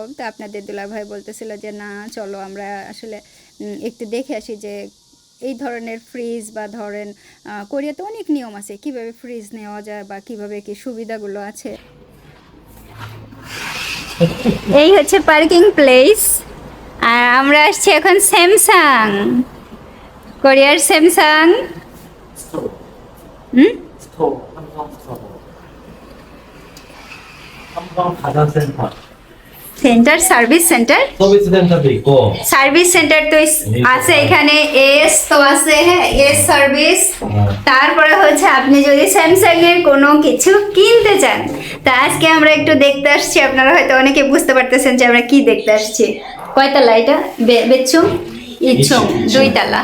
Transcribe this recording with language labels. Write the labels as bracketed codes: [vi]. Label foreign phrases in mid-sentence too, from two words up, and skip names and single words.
[bn] তো আপনাদের দুলাভাই বলতেছিল যে না চলো আমরা আসলে একটু দেখে আসি যে এই ধরনের ফ্রিজ, বা ধরেন কোরিয়াতে অনেক নিয়ম আছে কিভাবে ফ্রিজ নেওয়া যায় বা কিভাবে কি সুবিধাগুলো আছে। এই হচ্ছে [en] parking place. [bn] আর আমরা আসছি এখন স্যামসাং, কোরিয়ার স্যামসাং। হুম, [ko] 스토어, 삼성 스토어, 삼성 가전센터, [bn] সেন্টার, [en] service center. [ko] 서비스 센터도 있고, [en] service center [bn] তো আছে এখানে, এস তো আছে, হ্যাঁ [en] AS service. [bn] তারপরে হচ্ছে আপনি যদি স্যামসাং এর কোনো কিছু কিনতে চান, তা আজকে আমরা একটু দেখতে আসছি। আপনারা হয়তো অনেকে বুঝতে পারতেছেন যে আমরা কি দেখতে আসছি। কয়তলা এটা? বেচুম ইচ্ছুম 2 তলা।